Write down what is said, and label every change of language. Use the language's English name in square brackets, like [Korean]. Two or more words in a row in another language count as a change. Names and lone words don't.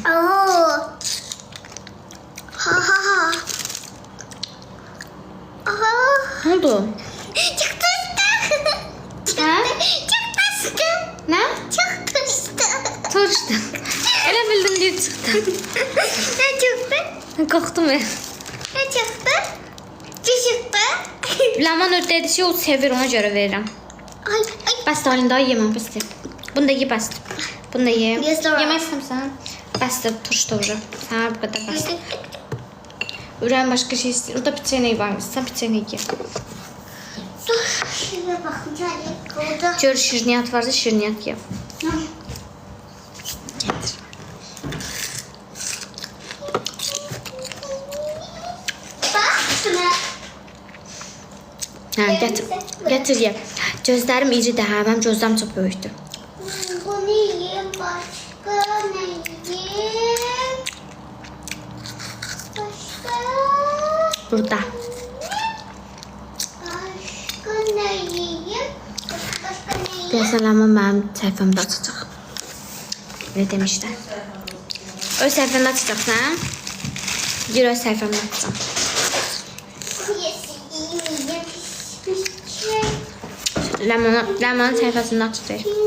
[Azerbaijani] Oo. Ha ha ha. Aha. Nə oldu? [Turkish] Çok tuştu. [Azerbaijani] Hə? [Turkish] Çok tuştu. [Azerbaijani] Nə? [Turkish] Çok tuştu. [Azerbaijani] Turşdu. Elə bildim deyib çıxdı. [Turkish] Ne çıktı? [Azerbaijani] Qorxdum. [Turkish] Ne çıktı? Çıktı. [Azerbaijani] Ləman dedi ki, o sevir, ona görə verirəm. Ay ay. Bəsdir, Aylin daha yeməm, bəsdir. Bunu da ye, bəsdir. Bunu da ye. [English] Yes, Laura. [Azerbaijani] Yemək istəmirsən? Bəsdir, turşdu ucu. Sənə bu qədər bəsdir. Ürəyim başqa şey istəyir. Orada piçeneyi var. Sən piçeneyi ye. [Turkish] Dur. Şuraya bakın. Orada. [Azerbaijani] Gör, şirniyyat varsa şirniyyat ye. [Turkish] Getir. Bak şuna. [Azerbaijani] Hə, gətir. Gətir ye. Gözlərim iridir, hə, mənim gözlərim çox böyükdür. [Turkish] Bunu yiyeyim, başka ne yiyeyim? Başka [Azerbaijani] Burada. [Turkish] ne yiyeyim? Başka ne yiyeyim? [Azerbaijani] Deyəsən, Ləman mənim səhifəmdə açacaq. [Turkish] Ne demişlər? [Azerbaijani] Öz səhifəmdə açacaqsan? Gir öz səhifəmdə açacaq. Ləmanın səhifəsində açacaq.